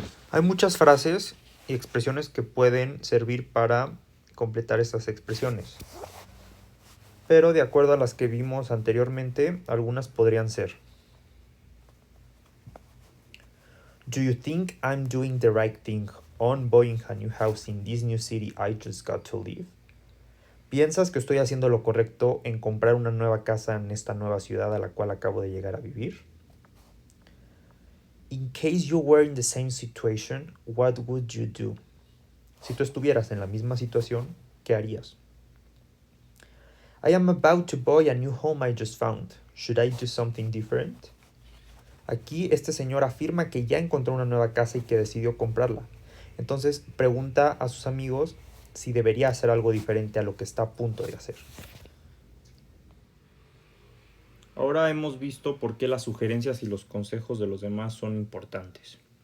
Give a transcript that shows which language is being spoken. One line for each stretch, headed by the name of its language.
Spanish: Hay muchas frases y expresiones que pueden servir para completar estas expresiones, pero de acuerdo a las que vimos anteriormente, algunas podrían ser:
English: Do you think I'm doing the right thing on buying a new house in this new city I just got to live?
Spanish: ¿Piensas que estoy haciendo lo correcto en comprar una nueva casa en esta nueva ciudad a la cual acabo de llegar a vivir?
English: In case you were in the same situation, what would you do?
Spanish: Si tú estuvieras en la misma situación, ¿qué harías?
English: I am about to buy a new home I just found. Should I do something different?
Spanish: Aquí este señor afirma que ya encontró una nueva casa y que decidió comprarla. Entonces pregunta a sus amigos si debería hacer algo diferente a lo que está a punto de hacer. Ahora hemos visto por qué las sugerencias y los consejos de los demás son importantes.